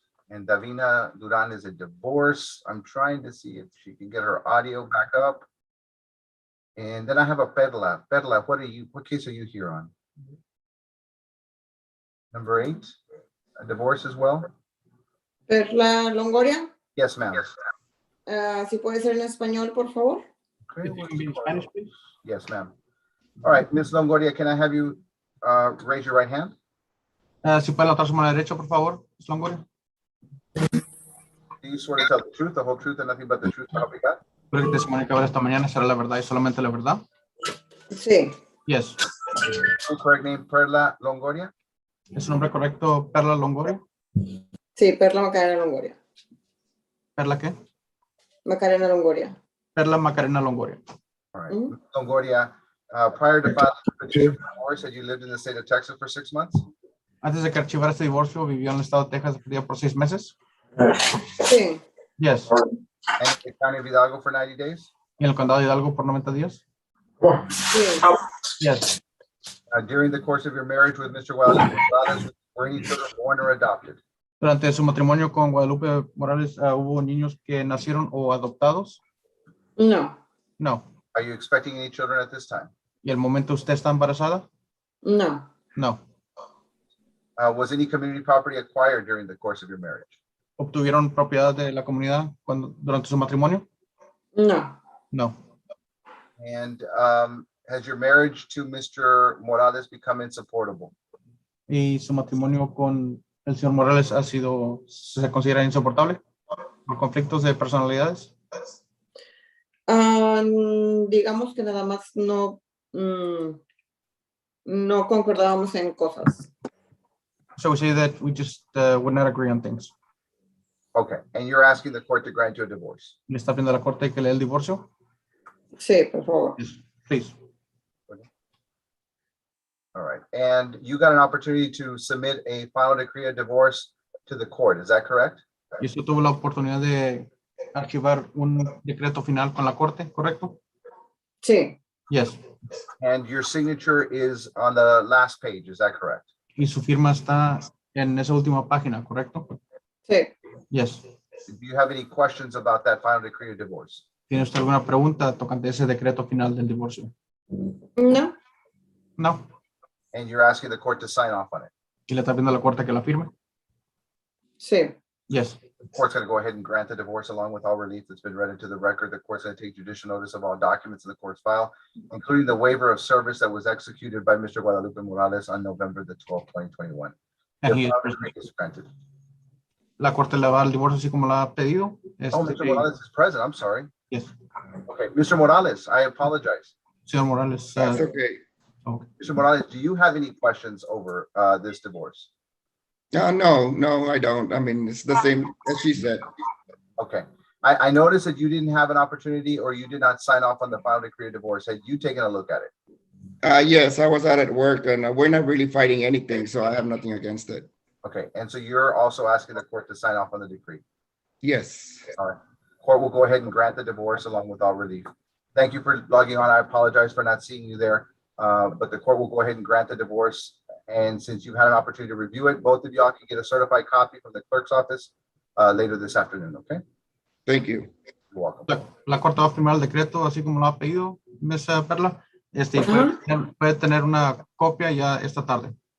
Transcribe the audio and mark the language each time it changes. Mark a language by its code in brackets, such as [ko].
[en] And Davina Duran is a divorce. I'm trying to see if she can get her audio back up. And then I have a Perla. Perla, what case are you here on? Number 8, a divorce as well? Perla Longoria. Yes, ma'am. [es] Si puede ser en español, por favor. [en] Okay, yes, ma'am. All right, Ms. Longoria, can I have you raise your right hand? [es] Si puede levantar su mano derecha, por favor, Ms. Longoria. [en] Do you swear to tell the truth, the whole truth, and nothing but the truth, so help you God? [es] ¿Puede que testimonio que ahora esta mañana será la verdad y solamente la verdad? Sí. [en] Yes. Full correct name, Perla Longoria? [es] ¿Es su nombre correcto, Perla Longoria? Sí, Perla Macarena Longoria. ¿Perla qué? Macarena Longoria. Perla Macarena Longoria. [en] All right, Ms. Longoria, prior to filing the petition for divorce, had you lived in the state of Texas for 6 months? [es] Antes de que archivara este divorcio, vivió en el estado de Texas por 6 meses. Sí. [en] Yes. And in the county of Hidalgo for 90 days? [es] ¿Y en el condado de Hidalgo por 90 días? Sí. [en] Yes. During the course of your marriage with Mr. Guadalupe Morales, were any children born or adopted? [es] Durante su matrimonio con Guadalupe Morales, ¿hubo niños que nacieron o adoptados? No. [en] No. Are you expecting any children at this time? [es] ¿Y el momento usted está embarazada? No. [en] No. Was any community property acquired during the course of your marriage? [es] ¿Obtuvieron propiedad de la comunidad durante su matrimonio? No. [en] No. And has your marriage to Mr. Morales become insupportable? [es] ¿Y su matrimonio con el señor Morales se considera insoportable por conflictos de personalidades? Digamos que nada más no concordábamos en cosas. [en] So we say that we just would not agree on things. Okay, and you're asking the court to grant you a divorce? [es] ¿Le está pidiendo a la corte que le dé el divorcio? Sí, por favor. [en] Yes, please. All right, and you got an opportunity to submit a final decree of divorce to the court, is that correct? [es] Y usted tuvo la oportunidad de archivar un decreto final con la corte, ¿correcto? Sí. [en] Yes. And your signature is on the last page, is that correct? [es] Y su firma está en esa última página, ¿correcto? Sí. [en] Yes. Do you have any questions about that final decree of divorce? [es] ¿Tiene usted alguna pregunta tocante ese decreto final del divorcio? No. [en] No. And you're asking the court to sign off on it? [es] ¿Y le está pidiendo a la corte que la firme? Sí. [en] Yes. The court's going to go ahead and grant the divorce along with all relief that's been read into the record. The court's going to take judicial notice of all documents in the court's file, including the waiver of service that was executed by Mr. Guadalupe Morales on November the 12th, 2021. And The he- final decree is granted. [es] La corte le va al divorcio así como la ha pedido. [en] Oh, Mr. Morales is present. I'm sorry. Yes. Okay, Mr. Morales, I apologize. [es] Señor Morales. [en] That's okay. Mr. Morales, do you have any questions over this divorce? No, I don't. I mean, it's the same as she said. Okay. I noticed that you didn't have an opportunity or you did not sign off on the final decree of divorce. Had you taken a look at it? Yes, I was out at work and we're not really fighting anything, so I have nothing against it. Okay, and so you're also asking the court to sign off on the decree? Yes. All right. Court will go ahead and grant the divorce along with all relief. Thank you for logging on. I apologize for not seeing you there, but the court will go ahead and grant the divorce. And since you've had an opportunity to review it, both of y'all can get a certified copy from the clerk's office later this afternoon, okay? Thank you. You're welcome. [es] La Corte va a firmar el decreto, así como lo ha pedido, Ms. Perla. Puede tener una copia ya esta tarde.